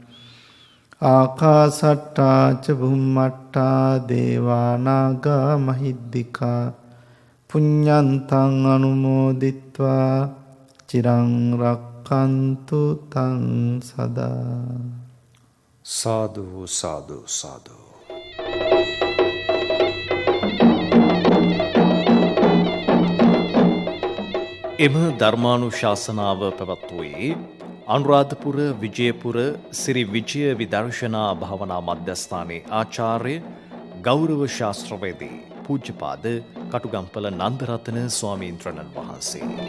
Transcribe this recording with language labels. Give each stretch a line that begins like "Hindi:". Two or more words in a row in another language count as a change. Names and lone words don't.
Pali: ආකාසට්ටා ච බුම්මට්ටා දේවා නාග මහිද්దికා පුඤ්ඤන්තං අනුමෝදිත්වා චිරං රක්ඛන්තු තං සදා.
Sinhala: සාදු සාදු සාදු. එම ධර්මානුශාසනාව පැවැත්වුවේ අනුරාධපුර විජයපුර සිරි විජය විදර්ශනා භාවනා මධ්‍යස්ථානයේ ආචාර්ය ගෞරව ශාස්ත්‍රවේදී පූජ්‍යපාද කටුගම්පල නන්දරත්න ස්වාමීන්ද්‍රණන් වහන්සේ.